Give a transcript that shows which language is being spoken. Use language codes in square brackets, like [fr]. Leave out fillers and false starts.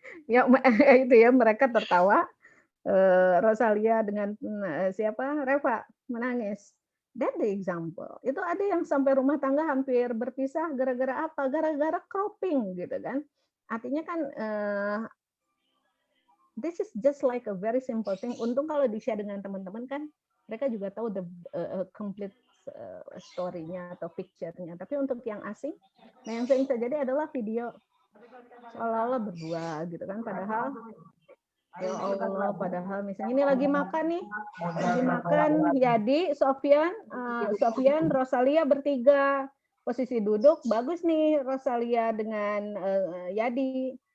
[id] Ya itu ya, mereka tertawa. Rosalia dengan siapa? Reva menangis. [en] That's the example. [id] Itu ada yang sampai rumah tangga hampir berpisah gara-gara apa? Gara-gara cropping gitu kan. Artinya kan [en] this is just like a very simple thing. [id] Untung kalau di-share dengan teman-teman kan mereka juga tahu [en] the complete story- [id] nya atau picture-nya. Tapi untuk yang asing, nah yang sering terjadi adalah video seolah-olah berdua gitu kan, padahal ya Allah, padahal misalnya ini lagi makan nih, lagi makan Yadi, Sofian, Rosalia bertiga, posisi duduk bagus nih Rosalia dengan Yadi.